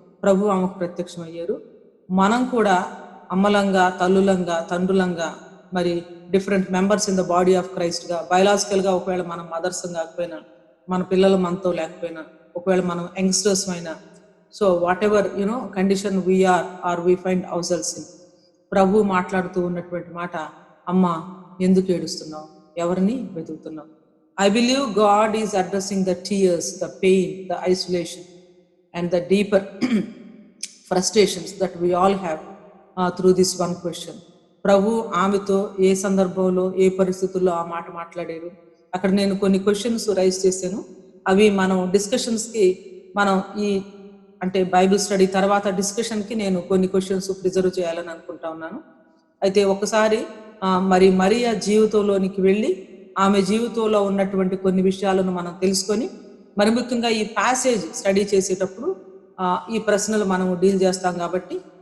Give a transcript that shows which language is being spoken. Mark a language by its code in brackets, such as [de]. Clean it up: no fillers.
[te] ప్రభు ఆమెకు ప్రత్యక్షం అయ్యారు. మనం కూడా అమ్మలంగా, తల్లులంగా, తండ్రులంగా, మరి [en] different members in the body of క్రైస్ట్గా, [te] బయలాజికల్గా ఒకవేళ మనం మదర్స్ కాకపోయినా, మన పిల్లలు మనతో లేకపోయినా, ఒకవేళ మనం యంగ్స్టర్స్ అయినా, [en] so whatever condition we are are we find our in, [te] ప్రభు మాట్లాడుతూ ఉన్నటువంటి మాట, అమ్మ ఎందుకు ఏడుస్తున్నావు, ఎవరిని వెతుకుతున్నావు. [en] I believe God is addressing the tears, the pain, the isolation, and the deeper frustrations that we all have through this one question. [te] ప్రభు ఆమెతో ఏ సందర్భంలో, ఏ పరిస్థితుల్లో ఆ మాట మాట్లాడారు. అక్కడ నేను కొన్ని క్వశ్చన్స్ రైజ్ చేశాను. అవి మనం డిస్కషన్స్కి, మనం ఈ అంటే బైబిల్ స్టడీ తర్వాత డిస్కషన్కి నేను కొన్ని క్వశ్చన్స్ ప్రిజర్వ్ చేయాలని అనుకుంటా ఉన్నాను. అయితే ఒకసారి మరి మరియా జీవితంలోనికి వెళ్ళి ఆమె జీవితంలో ఉన్నటువంటి కొన్ని విషయాలను మనం తెలుసుకొని, మరి ముఖ్యంగా ఈ ప్యాసేజ్ స్టడీ చేసేటప్పుడు ఈ ప్రశ్నలు మనం డీల్ చేస్తాం కాబట్టి